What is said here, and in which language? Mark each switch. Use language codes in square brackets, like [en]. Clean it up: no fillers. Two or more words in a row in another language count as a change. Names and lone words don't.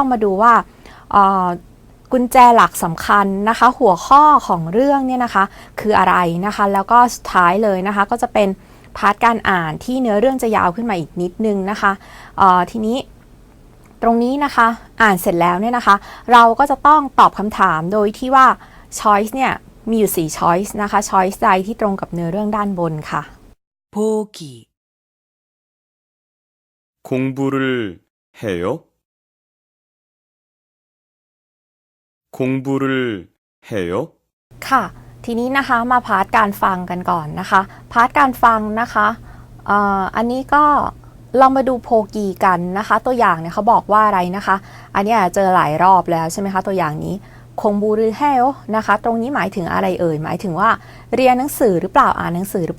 [th] มาดูว่ากุญแจหลักสำคัญนะคะหัวข้อของเรื่องเนี่ยนะคะคืออะไรนะคะแล้วก็สุดท้ายเลยนะคะก็จะเป็นพาร์ทการอ่านที่เนื้อเรื่องจะยาวขึ้นมาอีกนิดนึงนะคะทีนี้ตรงนี้นะคะอ่านเสร็จแล้วเนี่ยนะคะเราก็จะต้องตอบคำถามโดยที่ว่า choice เนี่ยมีอยู่4 choice นะคะ choice ใดที่ตรงกับเนื้อเรื่องด้านบนค่ะ [ko] 보기 공부를 해요? 공부를 해요? [th] ค่ะทีนี้นะคะมาพาร์ทการฟังกันก่อนนะคะพาร์ทการฟังนะคะอันนี้ก็ลองมาดูโพกีกันนะคะตัวอย่างเนี่ยเขาบอกว่าอะไรนะคะอันนี้เจอหลายรอบแล้วใช่ไหมคะตัวอย่างนี้ [ko] 공부를 해 [th] นะคะตรงนี้หมายถึงอะไรเอ่ยหมายถึงว่าเรียนหนังสือหรือเปล่าอ่านหนังสือหรือเป